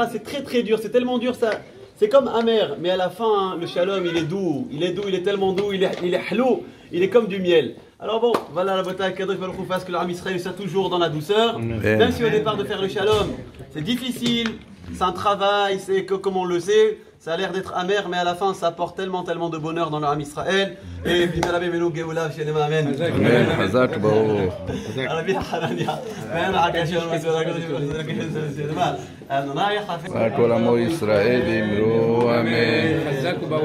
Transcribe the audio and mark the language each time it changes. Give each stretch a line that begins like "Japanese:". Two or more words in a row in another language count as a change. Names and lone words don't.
French: C'est très très dur, c'est tellement dur, ça, c'est comme amer. Mais à la fin, hein, le shalom, il est doux, il est tellement doux, il est halou, il est comme du miel. Alors bon, voilà la bataille
Hebrew: קדוש ברוך הוא
French: fasse que l'
Hebrew: עם ישראל
French: soit toujours dans la douceur. Même si au départ de faire le shalom, c'est difficile, c'est un travail, c'est que comme on le sait, ça a l'air d'être amer, mais à la fin, ça apporte tellement de bonheur dans l'
Hebrew: עם ישראל.
French: Et puis, Amen.
Hebrew: חזק ברוך. כל עמו ישראל אמרו אמן.